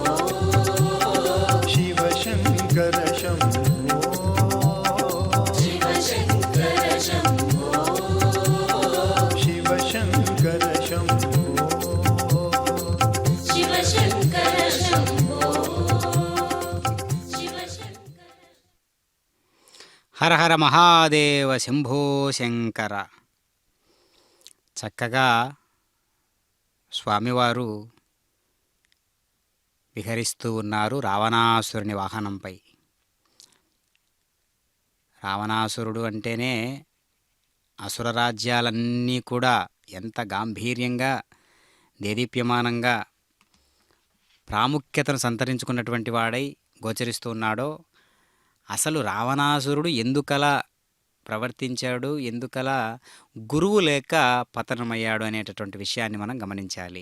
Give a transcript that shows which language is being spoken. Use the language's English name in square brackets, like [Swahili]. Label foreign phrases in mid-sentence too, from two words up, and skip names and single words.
[Sanskrit] शिव शङ्कर शम्भो शिव शङ्कर शम्भो शिव शङ्कर शम्भो शिव शङ्कर शम्भो शिव शङ्कर హర హర మహాదేవ శంభో శంకర. [Telugu] చక్కగా స్వామివారు విహరిస్తూ ఉన్నారు రావణాసురుని వాహనంపై. రావణాసురుడు అంటేనే అసుర రాజ్యాలన్నీ కూడా ఎంత గాంభీర్యంగా దేదీప్యమానంగా ప్రాముఖ్యతను సంతరించుకున్నటువంటి వాడై గోచరిస్తూ ఉన్నాడో, అసలు రావణాసురుడు ఎందుకలా ప్రవర్తించాడు, ఎందుకలా గురువు లేక పతనమయ్యాడు అనేటటువంటి విషయాన్ని మనం గమనించాలి.